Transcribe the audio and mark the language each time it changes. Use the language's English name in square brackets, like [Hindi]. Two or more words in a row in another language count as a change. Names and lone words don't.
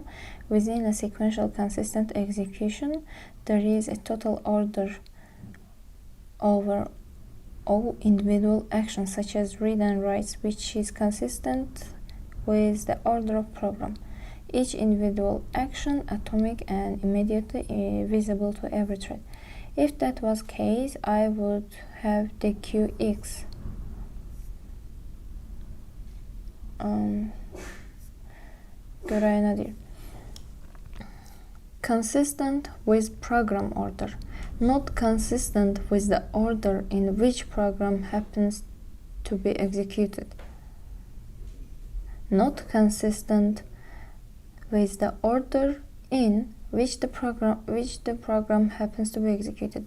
[English] Within a sequential consistent execution, there is a total order over all individual actions such as read and writes, which is consistent with the order of program. Each individual action atomic and immediately visible to every thread. If that was case, I would have the QX. [Azerbaijani] Görək nə deyir? [English] Consistent with program order, not consistent with the order in which program happens to be executed. not consistent with the order in which the program happens to be executed.